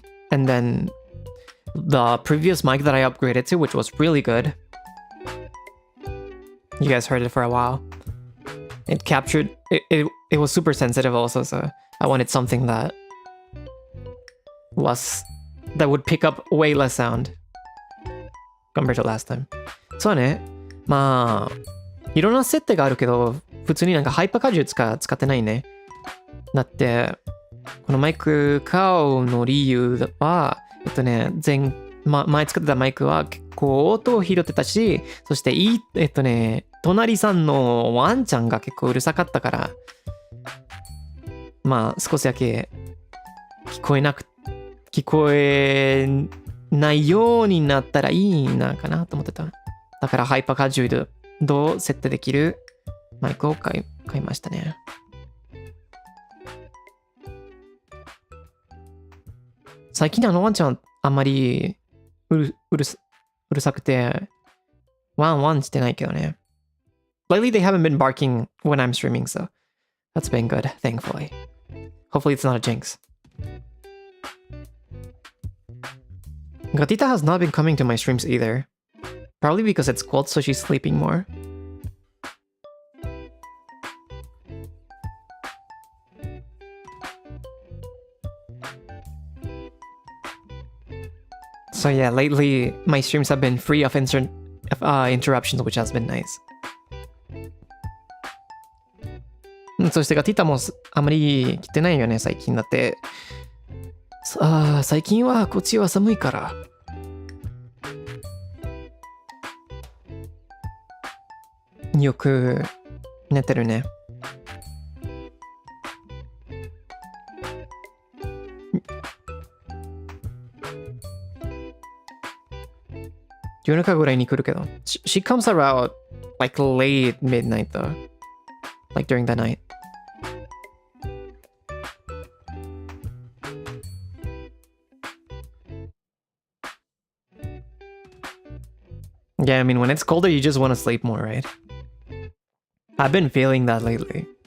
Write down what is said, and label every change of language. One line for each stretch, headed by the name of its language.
English: And then the previous mic that I upgraded to, which was really good, you guys heard it for a while. It captured, it was super sensitive also, so I wanted something that would pick up way less sound compared to last time.
Japanese: そうね。まあ、いろんな設定があるけど、普通になんかハイパーカジュ使ってないね。だって、このマイク買うの理由は、前使ってたマイクは結構音を拾ってたし、そして隣さんのワンちゃんが結構うるさかったから、まあ少しだけ聞こえないようになったらいいなかなと思ってた。だからハイパーカジュアル設定できるマイクを買いましたね。最近ワンちゃんあんまりうるさくてワンしてないけどね。
English: Lately they haven't been barking when I'm streaming, so that's been good, thankfully. Hopefully it's not a jinx. Gatita has not been coming to my streams either. Probably because it's cold, so she's sleeping more. So yeah, lately my streams have been free of interruptions, which has been nice.
Japanese: そしてガティタもあまり来てないよね、最近だって。最近はこっちは寒いから。よく寝てるね。夜中ぐらいに来るけど。
English: She comes around like late midnight though. Like during the night. Yeah, I mean, when it's colder, you just want to sleep more, right? I've been feeling that lately.